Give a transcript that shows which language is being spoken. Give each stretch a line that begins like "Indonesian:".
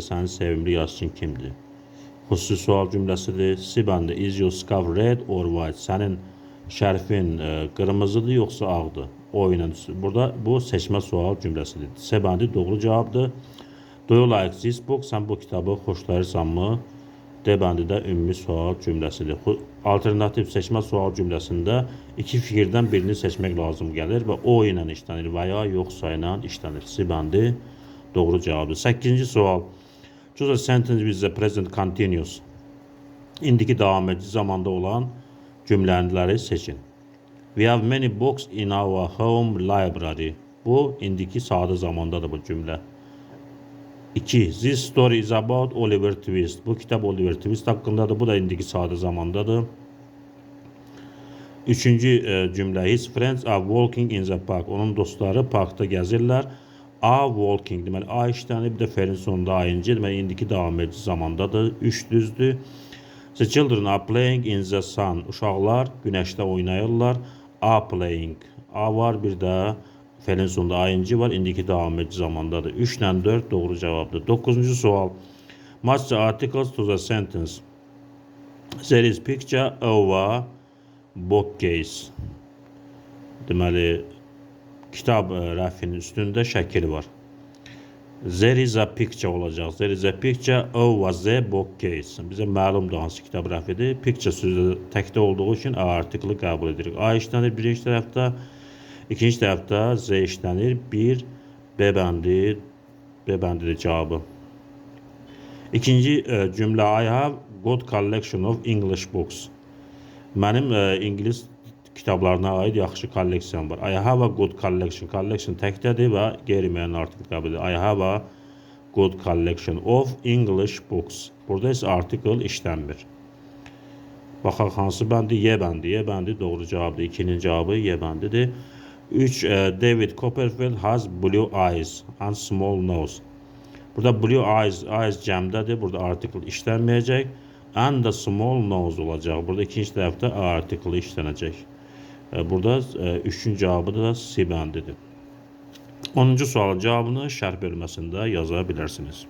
Azerbaijani: Sənin sevimli yazıçın kimdir? Xüsusi sual cümləsidir.
English: Sibanda is your scarf red or white?
Azerbaijani: Sənin şərfin qırmızıdır yoxsa ağdır? O ilə burada bu seçmə sual cümləsidir. Sibanda doğru cavabdır.
English: Do you like this book?
Azerbaijani: Sən bu kitabı xoşlayırsanmı? D bəndi də ümumi sual cümləsidir. Alternativ seçmə sual cümləsində iki fikirdən birini seçmək lazım gəlir və o ilə işlənir və ya yoxsa ilə işlənir. C bəndi doğru cavabdır. 8-ci sual.
English: Choose a sentence with the present continuous.
Azerbaijani: İndiki davam edici zamanda olan cümlələri seçin.
English: We have many books in our home library.
Azerbaijani: Bu indiki sadə zamandadır bu cümlə. 2.
English: This story is about Oliver Twist.
Azerbaijani: Bu kitab Oliver Twist hakkındadır. Bu da indiki sadə zamandadır. 3-cü cümlə.
English: His friends are walking in the park.
Azerbaijani: Onun dostları parkda gəzirlər.
English: Are walking.
Azerbaijani: Deməli, A işlənib, bir də fe'lin sonunda ing. Deməli, indiki davam edici zamandadır. 3 düzdür.
English: The children are playing in the sun.
Azerbaijani: Uşaqlar günəşdə oynayırlar.
English: Are playing.
Azerbaijani: A var, bir də fe'lin sonunda ing var. İndiki davam edici zamandadır. 3 ilə 4 doğru cavabdır. 9-cu sual.
English: Match the articles to the sentence. There is picture over bookcase.
Azerbaijani: Deməli, kitab rəfinin üstündə şəkil var.
English: There is a picture olacaq. There is a picture over the bookcase.
Azerbaijani: Bizə məlumdur hansı kitab rəfidir. Picture sözü təkdə olduğu üçün A artiklı qəbul edirik. A işlənir birinci tərəfdə. İkinci tərəfdə Z işlənir. 1 B bəndidir cavabı. İkinci cümlə.
English: I have good collection of English books.
Azerbaijani: Mənim İngilis kitablarına aid yaxşı kolleksiyam var.
English: I have a good collection.
Azerbaijani: Collection təkdədir və qeyri-müəyyən artikl qəbul edir.
English: I have a good collection of English books.
Azerbaijani: Burada isə artikl işlənmir. Baxaq hansı bəndi? Y bəndi. Y bəndi doğru cavabdır. 2-nin cavabı Y bəndidir. 3.
English: David Copperfield has blue eyes and small nose.
Azerbaijani: Burada blue eyes cəmdədir. Burada artikl işlənməyəcək.
English: And the small nose
Azerbaijani: olacaq. Burada ikinci tərəfdə A artiklı işlənəcək. Burada 3-cü cavabı da C bəndidir. 10-cu sualın cavabını şərh bölməsində yaza bilərsiniz.